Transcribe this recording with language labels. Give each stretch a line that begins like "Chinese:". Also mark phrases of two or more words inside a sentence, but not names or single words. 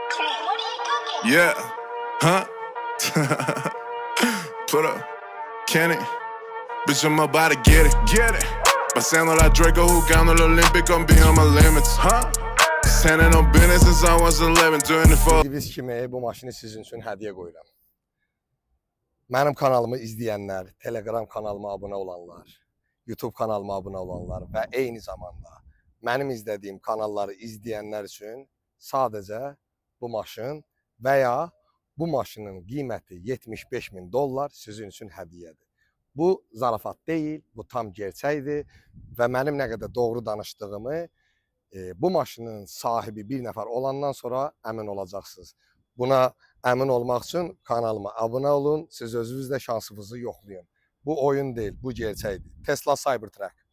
English: Yeah. Huh? Put up. Kenny. Bitch, I'm about to get it. Get it.
Spanish: Pasando la Draco jugando el Olympic,
English: I'm beyond my limits. Huh? Standing on business since I was 11, 24.
Azerbaijani: Biz kimi bu maşını sizin üçün hədiyyə qoyuram. Mənim kanalımı izləyənlər, Telegram kanalıma abunə olanlar, YouTube kanalıma abunə olanlar və eyni zamanda mənim izlədiyim kanalları izləyənlər üçün sadəcə bu maşın və ya bu maşının qiyməti $75.000 sizin üçün hədiyyədir. Bu zarafat deyil, bu tam gerçəkdir və mənim nə qədər doğru danışdığımı bu maşının sahibi bir nəfər olandan sonra əmin olacaqsınız. Buna əmin olmaq üçün kanalıma abunə olun, siz özünüz də şansınızı yoxlayın. Bu oyun deyil, bu gerçəkdir. Tesla Cybertruck.